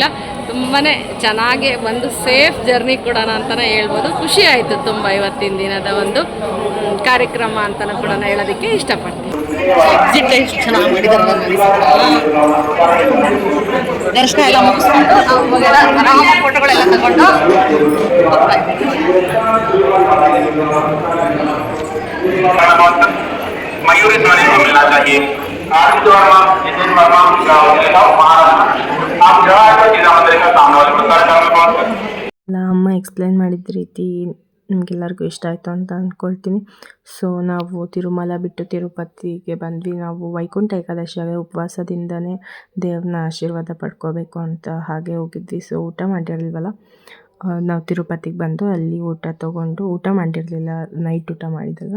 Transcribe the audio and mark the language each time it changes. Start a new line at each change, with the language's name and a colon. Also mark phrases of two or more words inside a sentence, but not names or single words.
Kannada: ತುಂಬಾ ಚೆನ್ನಾಗೇ ಒಂದು
English: safe journey
Kannada: ಕೊಡೋಣ ಅಂತಲೇ ಹೇಳ್ಬೋದು. ಖುಷಿ ಆಯಿತು ತುಂಬ ಇವತ್ತಿನ ದಿನದ ಒಂದು ಕಾರ್ಯಕ್ರಮ ಅಂತಲೂ ಕೂಡ ಹೇಳೋದಕ್ಕೆ ಇಷ್ಟಪಡ್ತೀನಿ. ಎಕ್ಸಿಟ್ ಎಷ್ಟು ಚೆನ್ನಾಗಿ ಮಾಡಿದ್ದಾರೆ. ದರ್ಶನ ಎಲ್ಲ ಮುಗಿಸ್ಕೊಂಡು ನಾವು ಫೋಟೋಗಳೆಲ್ಲ ತಗೊಂಡು
Hindi: मयूरी ध्वनि को मिलना चाहिए। आदित्य वर्मा, जितेंद्र वर्मा, महाराष्ट्र। आप जवाहर जिला मंदिर का सामने वाले प्रसाद में पहुंच
Kannada: ಅಮ್ಮ ಎಕ್ಸ್ಪ್ಲೇನ್ ಮಾಡಿದ ರೀತಿ ನಿಮಗೆಲ್ಲರಿಗೂ ಇಷ್ಟ ಆಯಿತು ಅಂತ ಅಂದ್ಕೊಳ್ತೀನಿ. ಸೊ ನಾವು ತಿರುಮಲ ಬಿಟ್ಟು ತಿರುಪತಿಗೆ ಬಂದ್ವಿ. ನಾವು ವೈಕುಂಠ ಏಕಾದಶಿಯಾಗ ಉಪವಾಸದಿಂದನೇ ದೇವ್ರನ್ನ ಆಶೀರ್ವಾದ ಪಡ್ಕೋಬೇಕು ಅಂತ ಹಾಗೆ ಹೋಗಿದ್ವಿ. ಸೊ ಊಟ ಮಾಡಿರಲಿಲ್ವಲ್ಲ, ನಾವು ತಿರುಪತಿಗೆ ಬಂದು ಅಲ್ಲಿ ಊಟ ತೊಗೊಂಡು, ಊಟ ಮಾಡಿರಲಿಲ್ಲ, ನೈಟ್ ಊಟ ಮಾಡಿದ್ದಲ್ಲ.